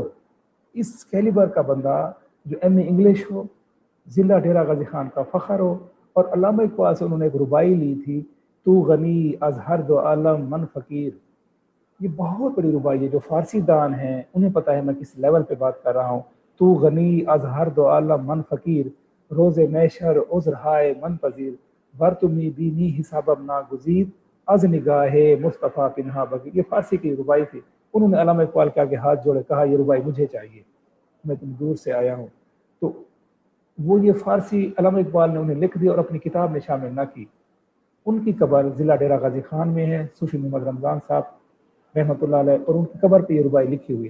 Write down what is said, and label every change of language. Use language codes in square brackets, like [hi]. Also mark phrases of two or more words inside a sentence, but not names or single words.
[ur] اس کیلیبر کا بندہ جو [en] MA English [ur] ہو، ضلع ڈیرہ غازی خان کا فخر ہو، اور علامہ اقبال سے انہوں نے ایک ربائی لی تھی، [fa] تو غنی از ہر دو عالم من فقیر۔ [ur] یہ بہت بڑی ربائی ہے، جو فارسی دان ہیں انہیں پتہ ہے میں کس لیول پہ بات کر رہا ہوں۔ [fa] تو غنی از ہر دو عالم من فقیر، روز محشر عذر ہائے من پذیر، ور تمی بینی حسابم ناگزیر، از نگاہ مصطفیٰ پنہا بگیر۔ [ur] یہ فارسی کی ربائی تھی، انہوں نے علامہ اقبال کے آگے ہاتھ جوڑے, کہا یہ ربائی مجھے چاہیے, میں تم دور سے آیا ہوں. تو وہ یہ فارسی علامہ اقبال نے انہیں لکھ دی اور اپنی کتاب میں شامل نہ کی. ان کی قبر ضلع ڈیرہ غازی خان میں ہے, صوفی محمد رمضان صاحب رحمۃ اللہ علیہ, اور ان کی قبر پہ یہ ربائی لکھی ہوئی ہے.